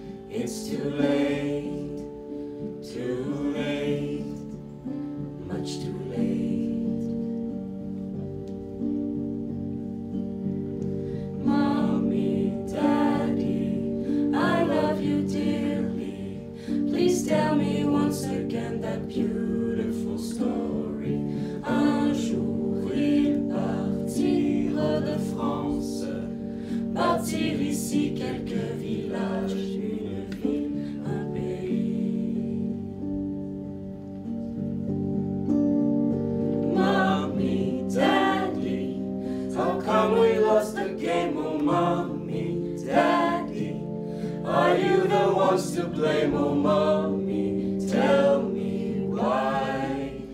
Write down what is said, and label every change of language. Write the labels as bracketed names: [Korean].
[English] It's too late, much too late. Mommy, Daddy, I love you dearly. Please tell me once again that beautiful story. [French] Un jour ils partirent de France, partir ici quelques villages, une ville, un pays. [English] Mommy, Daddy, how come we lost the game? Oh, Mommy, Daddy, are you the ones to blame? Oh, Mommy, tell me why.